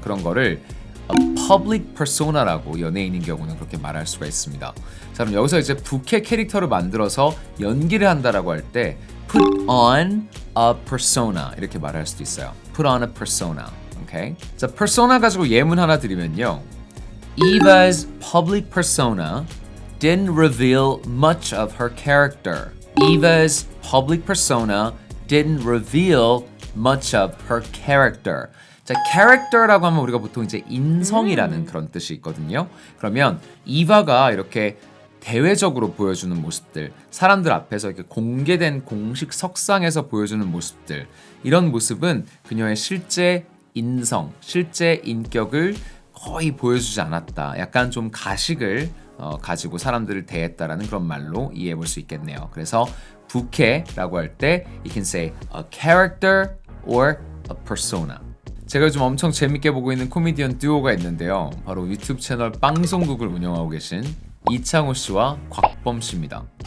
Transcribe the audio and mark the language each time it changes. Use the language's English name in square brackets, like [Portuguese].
[Korean] 그런 거를 [English] a public persona [Korean] 라고 연예인인 경우는 그렇게 말할 수가 있습니다. 자, 그럼 여기서 이제 부캐 캐릭터를 만들어서 연기를 한다라고 할 때 [English] put on a persona [Korean] 이렇게 말할 수도 있어요. [English] put on a persona. 오케이? [Korean] 자, persona 가지고 예문 하나 드리면요. [English] Eva's public persona didn't reveal much of her character. Eva's public persona didn't reveal much of her character. [Korean] 자, character라고 하면 우리가 보통 이제 인성이라는 그런 뜻이 있거든요. 그러면 이바가 이렇게 대외적으로 보여주는 모습들, 사람들 앞에서 이렇게 공개된 공식 석상에서 보여주는 모습들, 이런 모습은 그녀의 실제 인성, 실제 인격을 거의 보여주지 않았다. 약간 좀 가식을 가지고 사람들을 대했다라는 그런 말로 이해해 볼 수 있겠네요. 그래서 부캐라고 할 때 [English] you can say a character or a persona. [Korean] 제가 요즘 엄청 재밌게 보고 있는 코미디언 듀오가 있는데요. 바로 유튜브 채널 빵송국을 운영하고 계신 이창호 씨와 곽범 씨입니다.